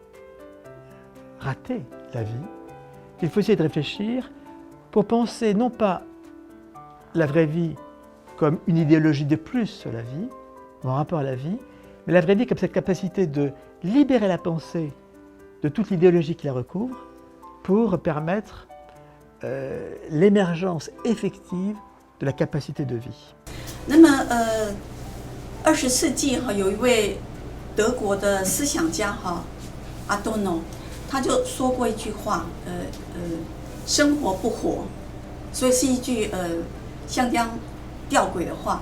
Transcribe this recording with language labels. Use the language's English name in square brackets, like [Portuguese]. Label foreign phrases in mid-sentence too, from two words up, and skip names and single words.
[French] rater la vie, qu'il faut essayer de réfléchir pour penser non pas la vraie vie comme une idéologie de plus sur la vie, ou en rapport à la vie, mais la vraie vie comme cette capacité de libérer la pensée de toute l'idéologie qui la recouvre pour permettre l'émergence effective de la capacité de vie. [Chinese] 那么20世纪哈，有一位德国的思想家哈，Adorno，他就说过一句话，生活不活，所以是一句相当吊诡的话。